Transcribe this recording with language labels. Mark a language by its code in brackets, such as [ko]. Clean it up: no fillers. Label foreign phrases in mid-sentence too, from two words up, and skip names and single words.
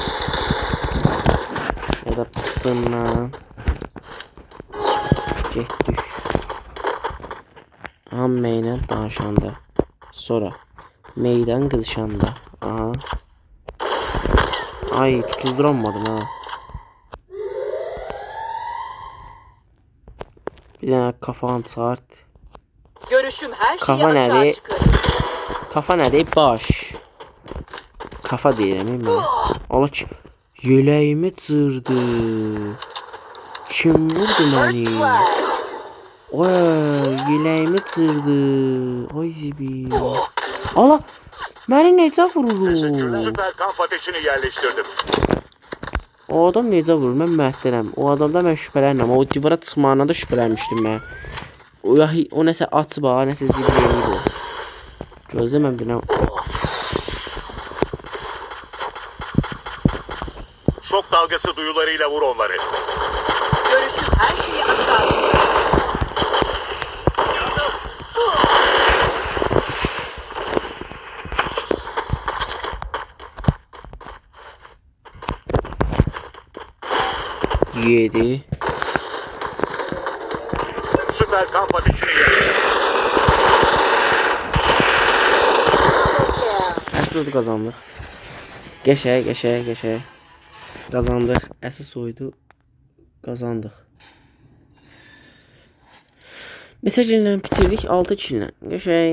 [az] Ya da bundan. Getdik. Hamı ilə danışanda. Sonra meydan qızışanda. Aha. Ay, tutulduramadım ha. Bir dənə kafanı çart. [tr] Görüşüm her şeyi Kafa açığa nerede? çıkarır. [az] Kafa nədir? Baş. Kafa deyirəm mən. Allah ki, yeləyimi cırdı. Kim vurdu [en] First [az] məni? [en] blood. [az] Oy, yeləyimi cırdı. Ay zibil. Allah, məni necə vurur? [tr] Süper kamp ateşini yerleştirdim. [az] O adam necə vurur? Mən məhdərəm. O adamda mən şübhələnirəm. O divara çıxmağına da şübhələnmişdim mən. O nəsə açıb ha, nəsə zibil eləyir o. Gözlə mən biləm. [tr] Şok dalgası duyularıyla vur onları. Görüşüm her şeyi açığa çıkarır. [az] Yedi. Süper kamp ateşini yerleştirdim. Əsas oydu qazandıq. Qəşəng. Qazandıq. Əsas oydu qazandıq. Neçə killə bitirdik? 6 killə. Qəşəng.